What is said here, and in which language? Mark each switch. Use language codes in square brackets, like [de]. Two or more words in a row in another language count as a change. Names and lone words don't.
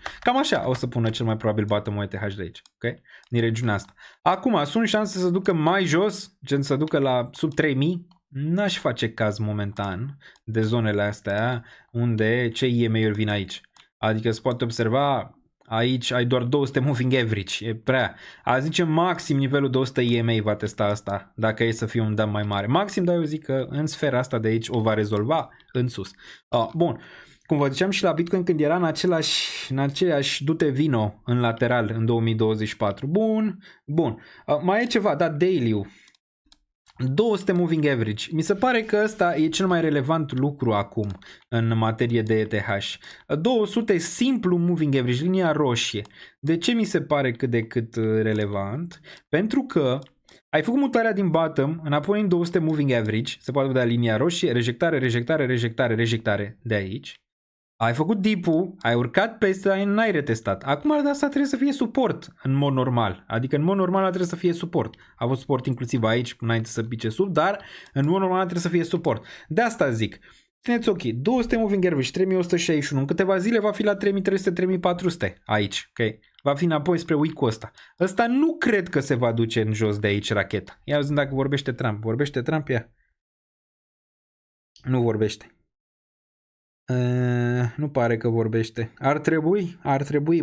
[ro] Cam așa o să pună cel mai probabil bottom-ul ETH de aici, ok? Din regiunea asta. Acum, sunt șanse să ducă mai jos, gen să ducă la sub 3000, n-aș face caz momentan de zonele astea unde cei IMA-uri vin aici. Adică se poate observa Aici ai doar 200 [en] moving average, [ro] e prea. A zice maxim nivelul de 100 EMA va testa asta, dacă e să fie un dump mai mare. Maxim, dar eu zic că în sfera asta de aici o va rezolva în sus. Bun, cum vă ziceam și la Bitcoin când era în aceleași dute vino în lateral în 2024. Bun. Mai e ceva, da, daily-ul. 200 [en] moving average. [ro] Mi se pare că ăsta e cel mai relevant lucru acum în materie de ETH. 200 simplu [en] moving average, [ro] linia roșie. De ce mi se pare cât de cât relevant? Pentru că ai făcut mutarea din bottom înapoi în 200 [en] moving average, [ro] se poate vedea linia roșie, rejectare de aici. Ai făcut dip-ul, ai urcat peste aia, n-ai retestat. Acum de asta trebuie să fie suport în mod normal. Adică în mod normal trebuie să fie suport. A fost suport inclusiv aici înainte să pice sub, dar în mod normal trebuie să fie suport. De asta zic. Țineți ok, 200 [en] moving average, [ro] 3161. În câteva zile va fi la 3300-3400 aici. Okay? Va fi înapoi spre week-ul ăsta. Ăsta nu cred că se va duce în jos de aici racheta. Ia zi dacă vorbește Trump. Vorbește Trump ea? Nu vorbește. Nu pare că vorbește. Ar trebui.